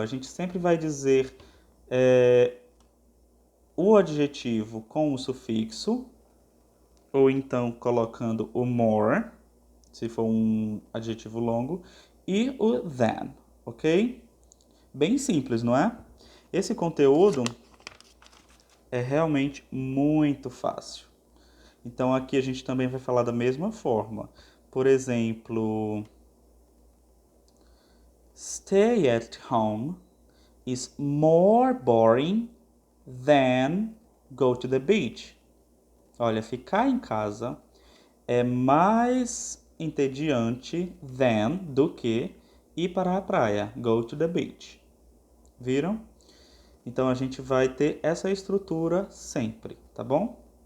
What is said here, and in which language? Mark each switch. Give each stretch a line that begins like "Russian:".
Portuguese: A gente sempre vai dizer o adjetivo com o sufixo, ou então colocando o more, se for um adjetivo longo, e o than, ok? Bem simples, não é? Esse conteúdo é realmente muito fácil. Então aqui a gente também vai falar da mesma forma. Por exemplo,
English: stay at home is more boring than go to the beach.
Portuguese: Olha, ficar em casa é mais entediante than do que ir para a praia,
English: go to the beach.
Portuguese: Viram? Então a gente vai ter essa estrutura sempre, tá bom?